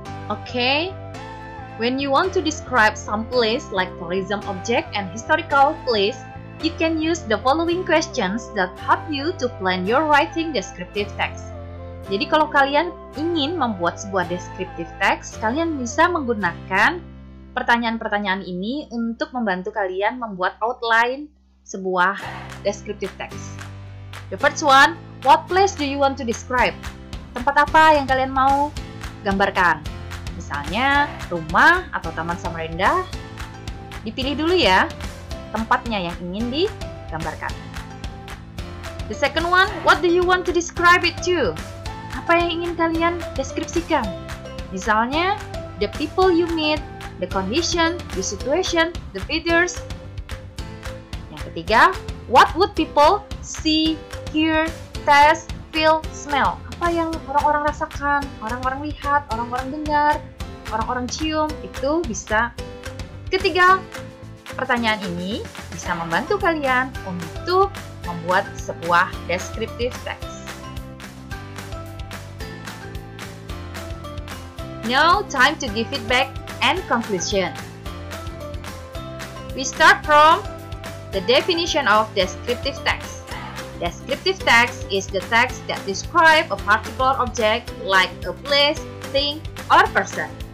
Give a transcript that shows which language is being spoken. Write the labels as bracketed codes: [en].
[en] Okay, when you want to describe some place like tourism object and historical place, you can use the following questions that help you to plan your writing descriptive text. [id] Jadi kalau kalian ingin membuat sebuah descriptive text, kalian bisa menggunakan pertanyaan-pertanyaan ini untuk membantu kalian membuat outline sebuah descriptive text. [en] The first one, what place do you want to describe? [id] Tempat apa yang kalian mau gambarkan? Misalnya rumah atau taman Samarinda. Dipilih dulu ya tempatnya yang ingin digambarkan. [en] The second one, what do you want to describe it to? [id] Apa yang ingin kalian deskripsikan? [en] Misalnya, the people you meet, the condition, the situation, the features. [id] Yang ketiga, [en] what would people see, hear, taste, feel, smell? [id] Apa yang orang-orang rasakan, orang-orang lihat, orang-orang dengar, orang-orang cium, itu bisa. Ketiga, pertanyaan ini bisa membantu kalian untuk membuat sebuah descriptive text. [en] Now, time to give feedback and conclusion. We start from the definition of descriptive text. Descriptive text is the text that describes a particular object like a place, thing, or person.